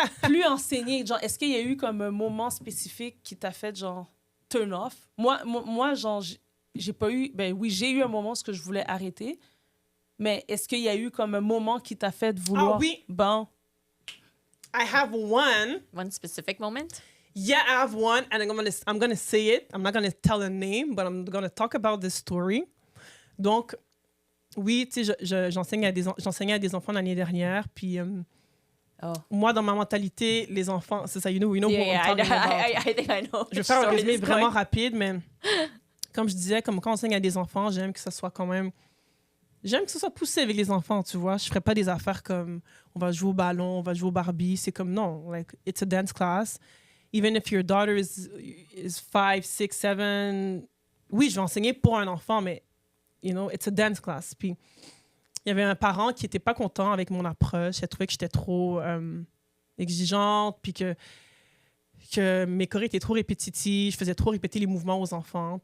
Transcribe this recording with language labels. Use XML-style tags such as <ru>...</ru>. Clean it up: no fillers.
<fr>Plus enseigner, genre, est-ce qu'il y a eu comme un moment spécifique qui t'a fait, genre,</fr> <en>turn off?</en> <fr>Moi genre, j'ai pas eu... Ben oui, j'ai eu un moment où ce que je voulais arrêter, mais est-ce qu'il y a eu comme un moment qui t'a fait de vouloir... Ah oui. Bon,</fr> <en>I have one. One specific moment. Yeah, I have one, and I'm gonna say it. I'm not gonna tell a name, but I'm gonna talk about this story.</en> <fr>Donc, oui, tu sais, j'enseignais à des enfants l'année dernière, puis Oh. moi, dans ma mentalité, les enfants, c'est ça,</fr> <en>you know who Yeah, I'm talking about. I think I know.</en> <fr>Je vais faire un résumé vraiment rapide, mais comme je disais, comme quand on enseigne à des enfants, j'aime que ça soit quand même... J'aime que ce soit poussé avec les enfants, tu vois. Je ferais pas des affaires comme on va jouer au ballon, on va jouer au Barbie. C'est comme non,</fr> <en>like, it's a dance class. Even if your daughter is 5, 6, 7...</en> <fr>Oui, je vais enseigner pour un enfant, mais,</fr> <en>you know, it's a dance class.</en> <fr>Puis, il y avait un parent qui était pas content avec mon approche. Il trouvait que j'étais trop exigeante, puis que mes chorés étaient trop répétitifs. Je faisais trop répéter les mouvements aux enfants.</fr>